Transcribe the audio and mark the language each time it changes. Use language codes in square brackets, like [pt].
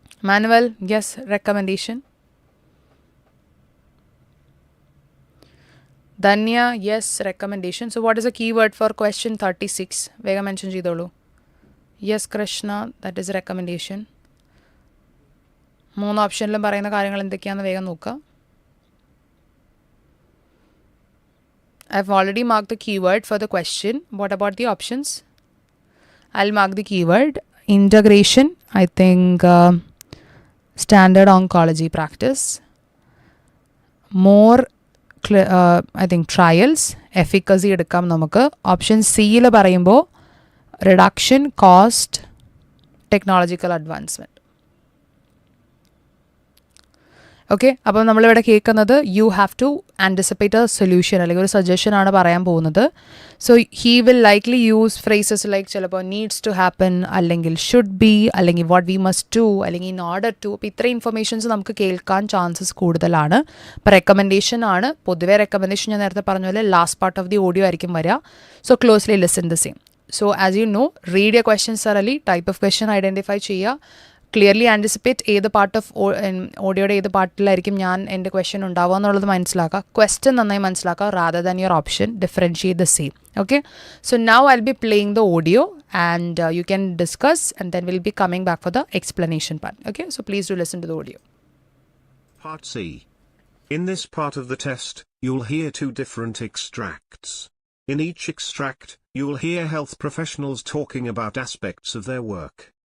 [en] Manuel, yes. Recommendation. Danya, yes. Recommendation. So what is the keyword for question 36? [ml] Vega mention cheyidolu. [en] Yes, Krishna, that is recommendation. [ml] മൂന്ന് ഓപ്ഷനിലും പറയുന്ന കാര്യങ്ങൾ എന്തൊക്കെയാണെന്ന് വേഗം നോക്കാം. [en] I've already marked the keyword for the question. What about the options? I'll mark the keyword. Integration, I think standard oncology practice. More, I think trials, efficacy [ml] എടുക്കാം നമുക്ക്. [en] Option സിയിൽ പറയുമ്പോൾ reduction, cost, technological advancement. [ml] Okay, അപ്പോൾ നമ്മളിവിടെ കേൾക്കുന്നത് [en] you have to anticipate a solution [ml] അല്ലെങ്കിൽ ഒരു സജഷനാണ് പറയാൻ പോകുന്നത്. [en] so he will likely use phrases like [ml] ചിലപ്പോൾ [en] needs to happen, [ml] അല്ലെങ്കിൽ [en] Should be, അല്ലെങ്കിൽ what we must do, അല്ലെങ്കിൽ in order to. [ml] അപ്പോൾ ഇത്രയും ഇൻഫർമേഷൻസ് നമുക്ക് കേൾക്കാൻ ചാൻസസ് കൂടുതലാണ്. അപ്പോൾ റെക്കമെൻഡേഷൻ ആണ്. പൊതുവേ റെക്കമെൻഡേഷൻ ഞാൻ നേരത്തെ പറഞ്ഞ പോലെ last part of the audio ആയിരിക്കും വരിക. [en] So closely listen the same. So as you know, read your questions thoroughly, [ml] type of question identify ചെയ്യുക, ക്ലിയർലി ആൻറ്റിസിപ്പേറ്റ് ഏത് പാർട്ട് ഓഫ് ഓഡിയോയുടെ ഏത് പാർട്ടിലായിരിക്കും ഞാൻ എൻ്റെ ക്വസ്റ്റ്യൻ ഉണ്ടാവുക എന്നുള്ളത് മനസ്സിലാക്കുക. ക്വസ്റ്റ്യൻ നന്നായി മനസ്സിലാക്കുക, [en] Rather than your option. Differentiate the same. Okay, so now I'll be playing the audio and you can discuss, and then we'll be coming back for the explanation part. Okay, so please do listen to the audio. Part C. In this part of the test, you'll hear two different extracts. In each extract, you'll hear health professionals talking about aspects of their work.